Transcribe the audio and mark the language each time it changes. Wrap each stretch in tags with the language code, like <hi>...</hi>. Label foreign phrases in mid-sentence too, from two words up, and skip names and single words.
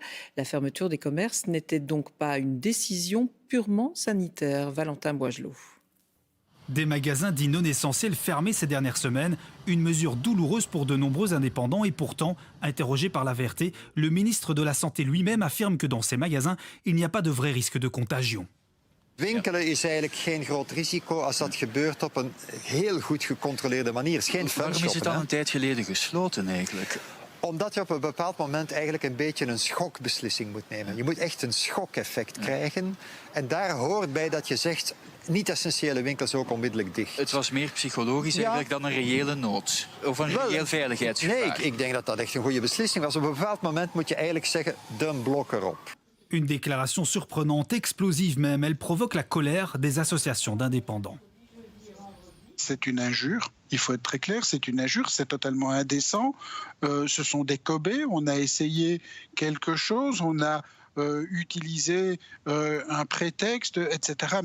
<fr>La fermeture des commerces n'était donc pas une décision purement sanitaire. Valentin Boigelot. Des magasins dits non essentiels fermés ces dernières semaines, une mesure douloureuse pour de nombreux indépendants et pourtant, interrogé par la VRT, le ministre de la Santé lui-même affirme que dans ces magasins, il n'y a pas de vrai risque de contagion.</fr> <nl>Winkelen is eigenlijk geen groot risico als dat gebeurt op een heel goed gecontroleerde manier. Het is geen Waarom is het funshoppen, dan een tijd geleden gesloten eigenlijk? Omdat je op een bepaald moment eigenlijk een beetje een schokbeslissing moet nemen. Je moet echt een schokeffect krijgen. En daar hoort bij dat je zegt, niet-essentiële winkels ook onmiddellijk dicht. Het was meer psychologisch eigenlijk dan een reële nood. Of een reëel veiligheidsgevaar. Nee, ik denk dat dat echt een goede beslissing was. Op een bepaald moment moet je eigenlijk zeggen, de blok erop.</nl> <fr>Une déclaration surprenante, explosive même, elle provoque la colère des associations d'indépendants. C'est une injure, il faut être très clair, c'est une injure, c'est totalement indécent. Ce sont des cobés, on a essayé quelque chose, on a utilisé un prétexte, etc.</fr>